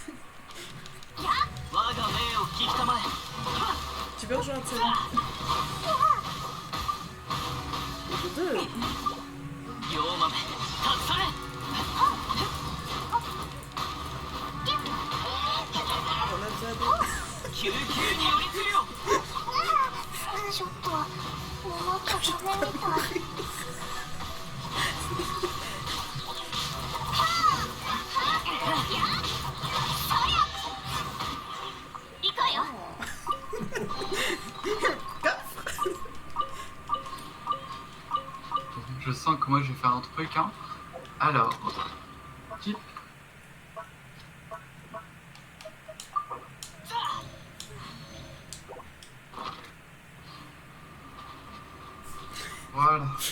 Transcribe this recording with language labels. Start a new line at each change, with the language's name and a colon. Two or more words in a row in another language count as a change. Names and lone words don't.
French: Tu peux rejoindre celle-là. Et de 2. On a besoin d'eux.
Japanese: ちょっともっと食べみたい。行くわよ。
French: Je sens que moi je vais faire un truc, hein. Alors, type. Voilà.